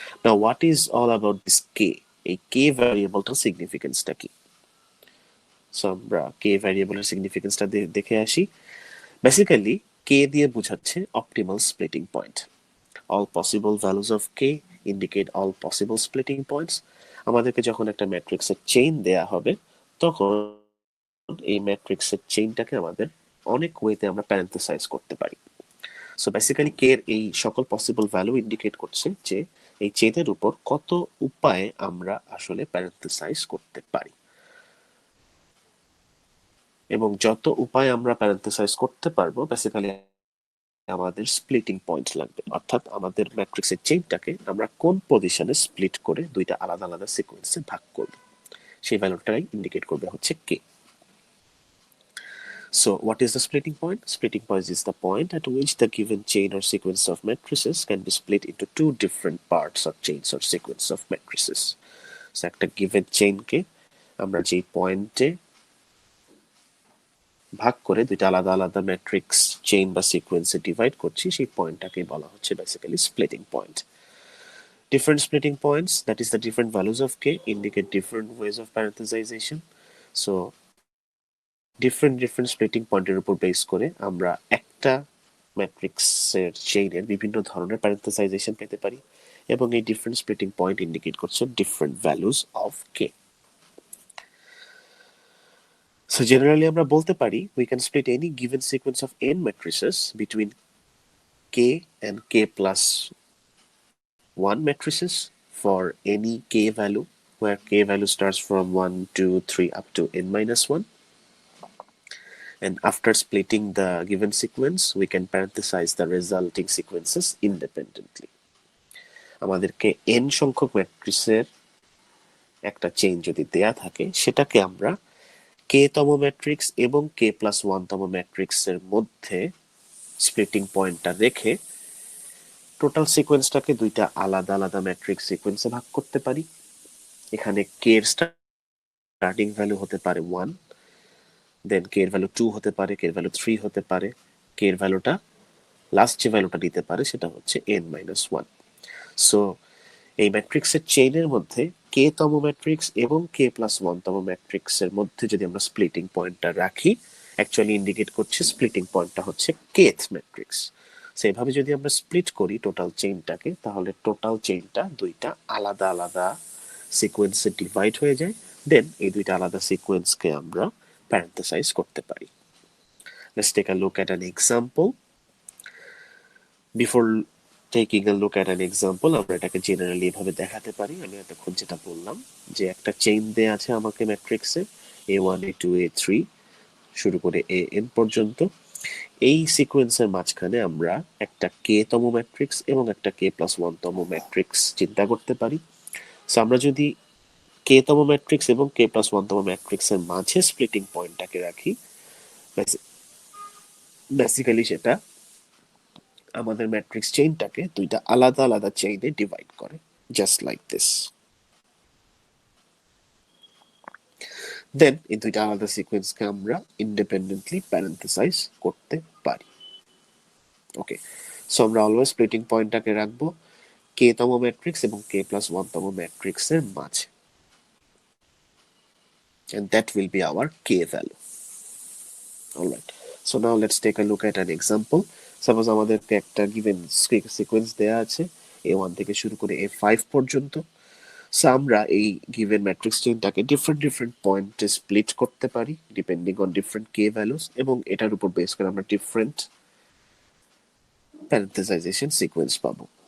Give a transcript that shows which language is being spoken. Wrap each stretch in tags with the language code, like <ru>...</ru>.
<en>Now what is all about this k?</en> <bn>A k variableটার সিগনিফিকেন্সটা কি? So আমরা কে ভ্যারিয়েবলের সিগনিফিকেন্সটা দেখে আসি। বেসিক্যালি কে দিয়ে বোঝাচ্ছে optimal splitting point.</bn> <en>All possible values of K indicate all possible splitting points.</en> <bn>আমাদেরকে যখন একটা ম্যাট্রিক্সের চেইন দেয়া হবে, তখন এই ম্যাট্রিক্সের চেইনটাকে আমাদের অনেক ওয়েতে আমরা প্যারেন্থেসাইজ করতে পারি। সো বেসিক্যালি কে এর এই সকল পসিবল ভ্যালু ইন্ডিকেট করছে যে এই চেইনের উপর কত উপায়ে আমরা আসলে প্যারেন্থেসাইজ করতে পারি, এবং যত উপায় আমরা প্যারেন্থেসাইজ করতে পারবো বেসিক্যালি আমাদের স্প্লিটিং পয়েন্ট লাগবে। অর্থাৎ আমাদের ম্যাট্রিক্সের চেইনটাকে আমরা কোন পজিশনে স্প্লিট করে দুইটা আলাদা আলাদা সিকোয়েন্সে ভাগ করব, সেই ভ্যালুটাই ইন্ডিকেট করবে হচ্ছে কে।</bn> <en>So what is the splitting point? Splitting point is the point at which the given chain or sequence of matrices can be split into two different parts or chains or sequence of matrices.</en> <bn>So একটা given chain কে আমরা যেই পয়েন্টে ভাগ করে দুইটা আলাদা আলাদা matrix chain বা সিকোয়েন্সে ডিভাইড করছি, সেই পয়েন্টটাকে বলা হচ্ছে basically splitting point.</bn> <en>Different splitting points, that is the different values of k, indicate different ways of parenthesization.</en> <bn>So different splitting পয়েন্টের উপর বেস করে আমরা একটা ম্যাট্রিক্সের চেইনের বিভিন্ন ধরনের প্যারেন্থেসাইজেশন পেতে পারি, এবং এই ডিফারেন্ট স্প্লিটিং পয়েন্ট ইন্ডিকেট করছে different values of K.</bn> <en>So generally</en> <bn>আমরা বলতে পারি</bn> <en>we can split any given sequence of n matrices between k and k plus 1 matrices for any k value where k value starts from 1, 2, 3 up to n minus 1. And after splitting the given sequence, we can parenthesize the resulting sequences independently.</en> <bn>আমাদেরকে n সংখ্যক ম্যাট্রিক্সের একটা chain যদি দেয়া থাকে, সেটাকে আমরা কে তম ম্যাট্রিক্স এবং কে প্লাস ওয়ান তম ম্যাট্রিক্সের মধ্যে স্প্লিটিং পয়েন্টটা রেখে টোটাল সিকোয়েন্সটাকে দুইটা আলাদা আলাদা ম্যাট্রিক্স সিকোয়েন্সে ভাগ করতে পারি। এখানে কে এর স্টার্টিং ভ্যালু হতে পারে 1, দেন কে এর ভ্যালু 2 হতে পারে, কে এর ভ্যালু 3 হতে পারে, কে এর ভ্যালুটা লাস্ট যে ভ্যালুটা দিতে পারে সেটা হচ্ছে n-1। সো এই ম্যাট্রিক্সের চেইনের মধ্যে কে তম ম্যাট্রিক্স এবং কে প্লাস ওয়ান তম ম্যাট্রিক্সের মধ্যে যদি আমরা স্প্লিটিং পয়েন্টটা রাখি, অ্যাকচুয়ালি ইন্ডিকেট করছে স্প্লিটিং পয়েন্টটা হচ্ছে কেথ ম্যাট্রিক্স। সেইভাবে যদি আমরা স্প্লিট করি টোটাল চেইনটাকে, তাহলে টোটাল চেইনটা দুইটা আলাদা আলাদা সিকোয়েন্সে ডিভাইড হয়ে যায়। দেন এই দুইটা আলাদা সিকোয়েন্সকে আমরা প্যারেন্থেসাইজ করতে পারি।</bn> <en>Let's take a look at an example. Before taking a look at an example,</en> <bn>আমরা এটাকে জেনারেলি এভাবে দেখাতে পারি। আমি এতক্ষণ যেটা বললাম যে একটা চেইন দেয়া আছে আমাকে ম্যাট্রিক্সে A1 A2 A3 শুরু করে AN পর্যন্ত। এই সিকোয়েন্সের মাঝখানে আমরা একটা কে তম ম্যাট্রিক্স এবং একটা কে প্লাস ওয়ান তম ম্যাট্রিক্স চিন্তা করতে পারি। সো আমরা যদি কে তম ম্যাট্রিক্স এবং কে প্লাস ওয়ান তম ম্যাট্রিক্সের মাঝে স্প্লিটিং পয়েন্টটাকে রাখি, বেসিক্যালি সেটা আমাদের ম্যাট্রিক্স চেইনটাকে দুইটা আলাদা আলাদা চেইনে ডিভাইড করে,</bn> <en>Just like this.</en> <bn>দেন এই দুইটা আলাদা সিকোয়েন্সকে আমরা ইন্ডিপেন্ডেন্টলি প্যারেন্থেসাইজ করতে পারি। ওকে, সো আমরা অলওয়েজ স্প্লিটিং পয়েন্টটাকে রাখবো কে তম ম্যাট্রিক্স এবং কে প্লাস ওয়ান তম ম্যাট্রিক্সের মাঝে,</bn> <en>and that will be our k value. Alright, so now let's take a look at an example.</en> <bn>Suppose আমাদেরকে একটা given সিকোয়েন্স দেয়া আছে A1 থেকে শুরু করে A5 পর্যন্ত। সো আমরা এই গিভেন ম্যাট্রিক্স চেইনটাকে ডিফারেন্ট পয়েন্টে স্প্লিট করতে পারি depending on different K values, এবং এটার উপর বেস করে আমরা ডিফারেন্ট প্যারেন্থেসাইজেশন সিকোয়েন্স পাবো।</bn>